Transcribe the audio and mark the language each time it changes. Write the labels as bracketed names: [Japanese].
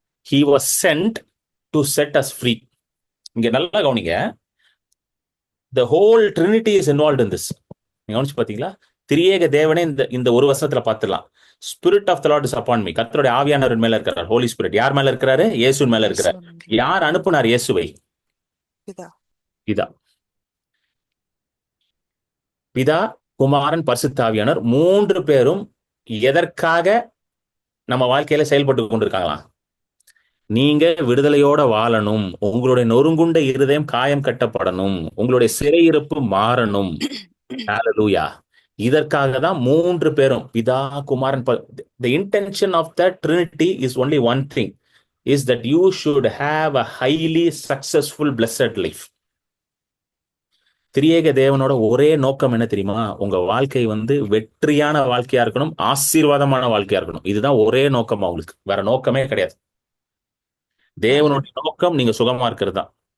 [English] He was sent to set us free. [Tamil] இங்க நல்லா கவனிங்க. [English] The whole Trinity is involved in this. [Tamil] நீங்க கவனிச்சு பாத்தீங்களா? திரியேக தேவனே இந்த ஒரு வசனத்துல பார்த்துலாம். [English] Spirit of the Lord is upon me. [Tamil] கர்த்தருடைய ஆவியானவர் மேல இருக்கிறார். ஹோலி ஸ்பிரிட் யார் மேல இருக்கிறாரு? இயேசுவின் மேல இருக்கிறார். யார் அனுப்புனார் இயேசுவை? பிதா. பிதா, பிதா, குமாரன், பரிசுத்த ஆவியானவர் 3 பேரும் எதற்காக நம்ம வாழ்க்கையில செயல்பட்டு கொண்டிருக்காங்களாம்? நீங்க விடுதலையோட வாழணும், உங்களுடைய நொறுங்குண்ட இருதயம் காயம் கட்டப்படணும், உங்களுடைய சிறையிருப்பு மாறணும். ஹல்லேலூயா. இதற்காக தான் 3 பேரும், பிதா, குமாரன். [English] The intention of the Trinity is only one thing, is that you should have a highly successful blessed life. [Tamil] திரியேக தேவனோட ஒரே நோக்கம் என்ன தெரியுமா? உங்க வாழ்க்கை வந்து வெற்றியான வாழ்க்கையா இருக்கணும், ஆசீர்வாதமான வாழ்க்கையா இருக்கணும். இதுதான் ஒரே நோக்கம் அவங்களுக்கு, வேற நோக்கமே கிடையாது. தேவனுடைய நோக்கம் நீங்க சுகமா இருக்கிறது தான்.